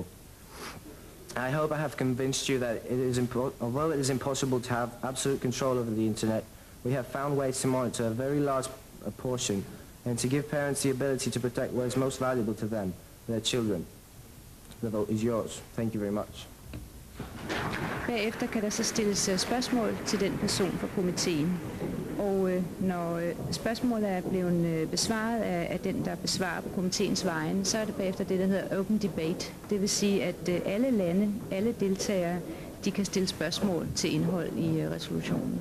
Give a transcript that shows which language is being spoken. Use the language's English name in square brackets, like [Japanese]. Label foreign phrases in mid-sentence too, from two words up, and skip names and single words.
[English] I hope I have convinced you that although it is impossible to have absolute control over the internet, we have found ways to monitor a very large portion and to give parents the ability to protect what is most valuable to them, their children. The vote is yours. Thank you very much. [Danish] Bagefter kan der så stilles spørgsmål til den person fra komiteen. Og når spørgsmålet er blevet besvaret af den, der besvarer på komiteens vegne, så er det bagefter det, der hedder [English] open debate. [Danish] Det vil sige, at alle lande, alle deltagere, de kan stille spørgsmål til indhold i resolutionen.